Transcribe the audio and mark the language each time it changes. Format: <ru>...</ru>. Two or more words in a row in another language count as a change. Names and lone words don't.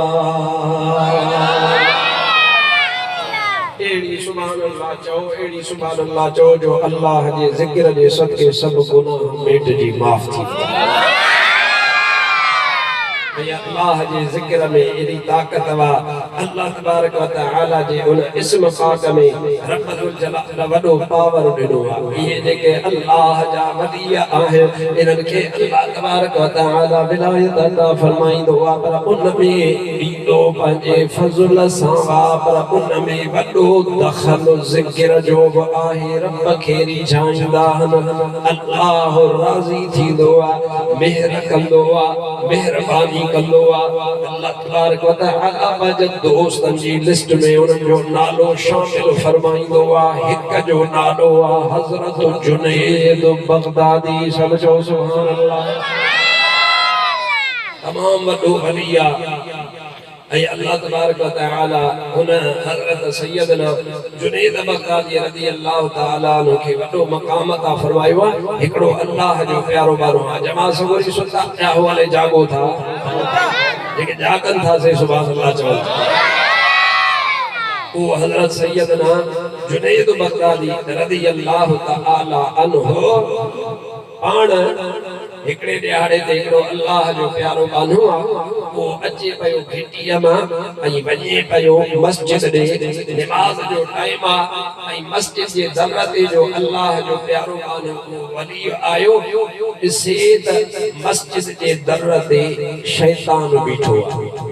<sd>एड़ी</sd> <ar>سبحان الله</ar> <sd>चओ एड़ी</sd> <ar>سبحان الله</ar> <sd>चओ जो अल्लाह जे ज़िक्र जे सदके सब गुनाह मिट जी माफ़ थी अल्लाह जे ज़िक्र में एड़ी ताकत वा अल्लाह</sd> <ar>تبارك و تعالى</ar> <sd>जे उन इस्म पाक में</sd> <ar>رب الجلال</ar> <sd>वडो पावर ॾिनो आहे ये जेके अल्लाह जा वली आहिनि इन्हनि खे अल्लाह</sd> <ar>تبارك و تعالى</ar> <sd>विलायत अता फरमाईंदो आहे पर उन में ॾींदो पंहिंजे फज़ल सां पर उन में वडो दख़ल ज़िक्र जो बि आहे रब खे रिझाईंदा अल्लाह राज़ी थींदो आहे मेहर कंदो आहे मेहरबानी कंदो आहे अल्लाह</sd> <ar>تبارك و تعالى</ar> <sd>पंहिंजे दोस्तनि जी लिस्ट में उन्हनि जो नालो शामिल फरमाईंदो आहे हिक जो नालो आहे हज़रत जुनैद बगदादी सब चओ</sd> <ar>سبحان الله</ar> <sd>तमाम वॾो वली आहे ऐं अल्लाह</sd> <ar>تبارك و تعالى</ar> <sd>हुन हज़रत सैयदना जुनैद बगदादी</sd> <ar>رضي الله تعالى عنه</ar> <sd>खे वॾो मक़ाम अता फरमायो आहे हिकिड़ो अल्लाह जो प्यारो बारो आहे जमा सगोरी सुता पिया हवाले जागो था जेके जागन था से सुभान अल्लाह चवनि वो हज़रत सैयदना जुनैद बगदादी</sd> <ar>رضي الله تعالى عنه</ar> <sd>पाण हिकड़े ॾियारे ते हिकिड़ो अल्लाह जो प्यारो बानो आहे वो अचे पियो घिटीअ मां ऐं वञे पियो मस्जिद ॾे निमाज़ जो टाइम आहे ऐं मस्जिद जे दर ते जो अल्लाह जो प्यारो बानो वली आयो ॾिसे त मस्जिद जे दर ते शैतान बीठो आहे</sd>